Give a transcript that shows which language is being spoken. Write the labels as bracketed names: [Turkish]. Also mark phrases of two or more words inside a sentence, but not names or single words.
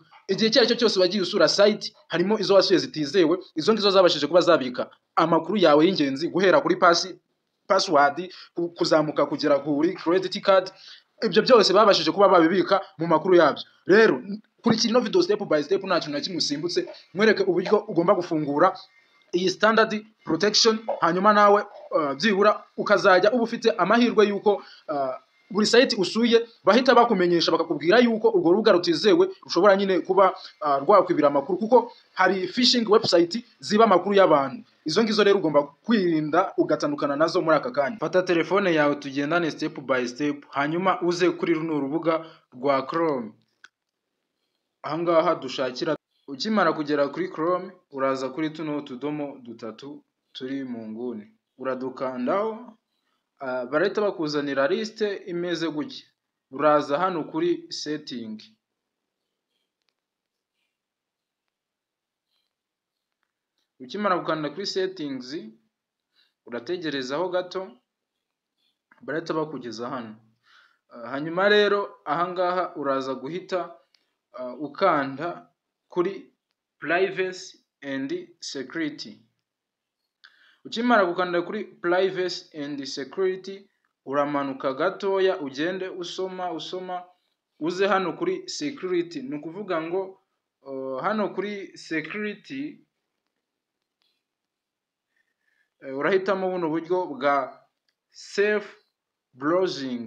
[Kinyarwanda] Igihe cyari cyo cyose wagiye usura site, harimo izo wasuye zitizewe, izo ngizo zabashije kuba zabika amakuru yawe y'ingenzi, guhera kuri password kuzamuka kugera kuri [English] credit card. [Kinyarwanda] Ibyo byose babashije kuba babibika mu makuru yabyo. Rero kurikira ino video [English] step by step, [Kinyarwanda] nta kintu na kimwe usimbutse, mwereke uburyo ugomba gufungura iyi [English] standard protection, [Kinyarwanda] hanyuma nawe byibura ukazajya uba ufite amahirwe yuko buri site usuye bahita bakumenyesha bakakubwira yuko urwo rubuga rutizewe rushobora nyine kuba rwakwibira amakuru, kuko hari [English] phishing website [Kinyarwanda] ziba amakuru y'abantu. Izo ngizo rero ugomba kwirinda ugatandukana nazo muri aka kanya. Fata telefone yawe tugendane [English] step by step, [Kinyarwanda] hanyuma uze kuri runo rubuga rwa Chrome. Ahangaha dushakira, ukimara kugera kuri Chrome uraza kuri tuno tudomo dutatu turi mu nguni, uradukandaho. Barahita bakuzanira liste imeze gutya. Uraza hano kuri setting, ukimara gukanda kuri settings urategerezaho gato, barahita bakugeza hano. Hanyuma rero ahangaha uraza guhita ukanda kuri [English] privacy and security. [Kinyarwanda] Ukimara gukanda kuri [English] privacy and security [Kinyarwanda] uramanuka gatoya, ugende usoma uze hano kuri security. Ni ukuvuga ngo hano kuri security urahitamo buno buryo bwa [English] safe browsing.